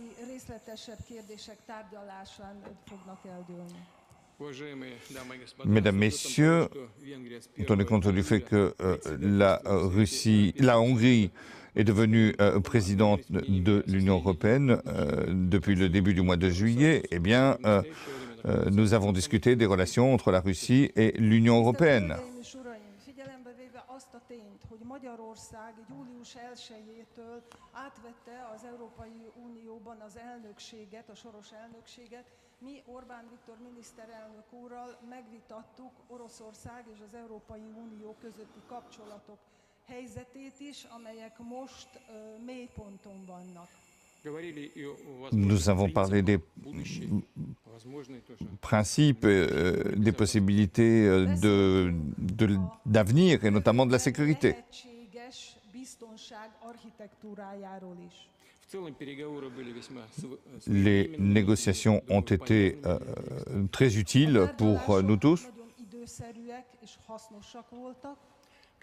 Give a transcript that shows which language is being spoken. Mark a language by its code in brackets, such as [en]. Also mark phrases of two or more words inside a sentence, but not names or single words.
[fr] Mesdames, Messieurs, tenez compte du fait que la Hongrie est devenue présidente de l'Union européenne depuis le début du mois de juillet, eh bien, nous avons discuté des relations entre la Russie et l'Union européenne. [hu] Mi Orbán Viktor miniszterelnök úrral megvitattuk Oroszország és az Európai Unió közötti kapcsolatok helyzetét is, amelyek most mélyponton vannak. [fr] Nous avons parlé des principes, des possibilités d'avenir et notamment de la sécurité. Les négociations ont été très utiles pour nous tous.